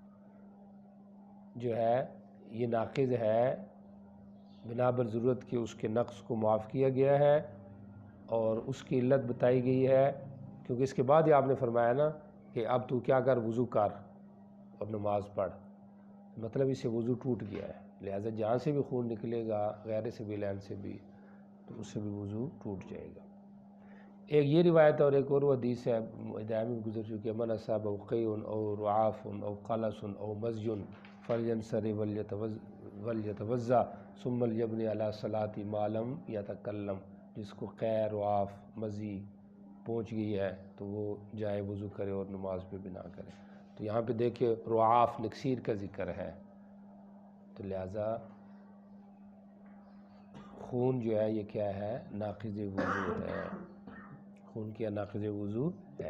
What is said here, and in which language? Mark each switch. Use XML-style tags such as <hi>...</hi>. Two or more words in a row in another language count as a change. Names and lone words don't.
<ur>تو استعاذہ جو ہے یہ ناقض ہے، بنا بر ضرورت کے اس کے نقص کو معاف کیا گیا ہے اور اس کی علت بتائی گئی ہے، کیونکہ اس کے بعد ہی آپ نے فرمایا نا کہ اب تو کیا کر، وضو کر اور نماز پڑھ، مطلب اس سے وضو ٹوٹ گیا ہے، لہٰذا جہاں سے بھی خون نکلے گا غیر سبیل عین سے بھی تو اس سے بھی وضو ٹوٹ جائے گا۔ ایک یہ روایت اور ایک اور حدیث ہے ہدایت میں گزر چکی ہے،</ur> <ar>من اصابہ قیء او رعاف او قلس او مزی فلینصرف ولیتوضأ ثم لیبنی علی صلاۃ ما لم یتکلم،</ar> <ur>جس کو قیء، رعاف، مزی پہنچ گئی ہے تو وہ جائے وضو کرے اور نماز پہ بنا کرے۔ تو یہاں پہ دیکھیں رعاف نکسیر کا ذکر ہے، تو لہٰذا خون جو ہے یہ کیا ہے، ناقض وضو ہے، خون کیا ناقض وضو ہے۔</ur>